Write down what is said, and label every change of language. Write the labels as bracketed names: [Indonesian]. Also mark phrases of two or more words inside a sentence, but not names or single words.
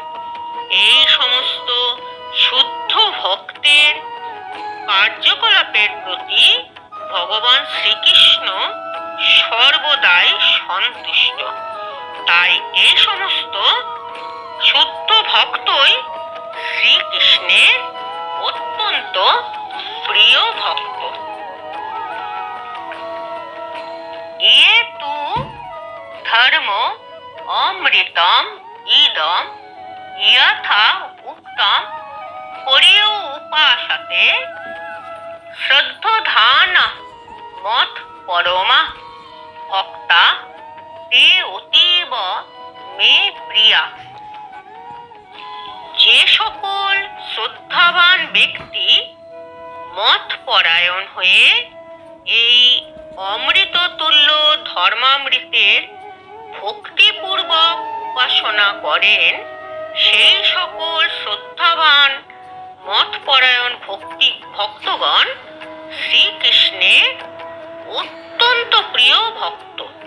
[Bangla] এই সমস্ত শুদ্ধ ভক্তের কার্যকলাপের প্রতি ভগবান শ্রীকৃষ্ণ সর্বদাই সন্তুষ্ট। তাই এই সমস্ত শুদ্ধ ভক্তই শ্রীকৃষ্ণের অত্যন্ত প্রিয় ভক্ত। [Sanskrit] ये तु धर्म अमृतम इदम यथा उक्तम पर्यो उपासते श्रद्धधान मत परमा भक्ता ते अतीव मे प्रिया। [Bangla] যে সকল শ্রদ্ধাবান ব্যক্তি মত পরায়ণ হয়ে এই অমৃত তুল্য ধর্মামৃতের ভক্তিপূর্বক উপাসনা করেন, সেই সকল শ্রদ্ধাবান মতপরায়ণ ভক্তগণ শ্রীকৃষ্ণের অত্যন্ত প্রিয় ভক্ত।